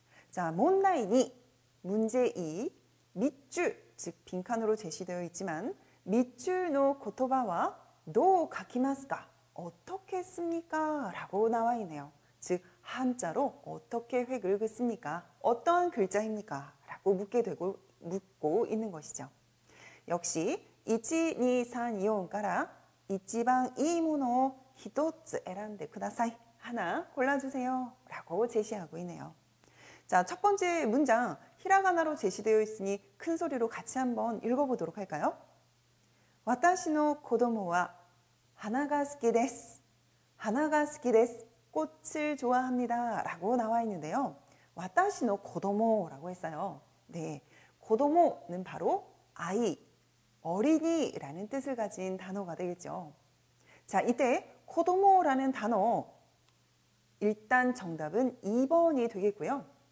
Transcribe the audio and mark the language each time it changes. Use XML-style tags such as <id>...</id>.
<ko>자,</ko> <ja>몬다이니</ja> <ko>문제 2, 밑줄, 즉 빈칸으로 제시되어 있지만 밑줄</ko> <ja>노 고토바와 도 가키마스까?</ja> <ko>어떻게 씁니까? 라고 나와 있네요. 즉 한자로 어떻게 획을 긋습니까? 어떤 글자입니까? 라고 묻고 있는 것이죠. 역시</ko> <ja>1, 2, 3, 4から一番いいものを一つ選んでください.</ja> <ko>하나 골라주세요 라고 제시하고 있네요. 자, 첫 번째 문장 히라가나로 제시되어 있으니 큰 소리로 같이 한번 읽어보도록 할까요?</ko> <ja>私の子供は花が好きです. 하나가 스키데스,</ja> <ko>꽃을 좋아합니다 라고 나와 있는데요.</ko> <ja>와타시노 고도모라고</ja> <ko>했어요. 네, 고도모는 바로 아이, 어린이라는 뜻을 가진 단어가 되겠죠. 자, 이때 고도모라는 단어 일단 정답은 2번이 되겠고요.</ko>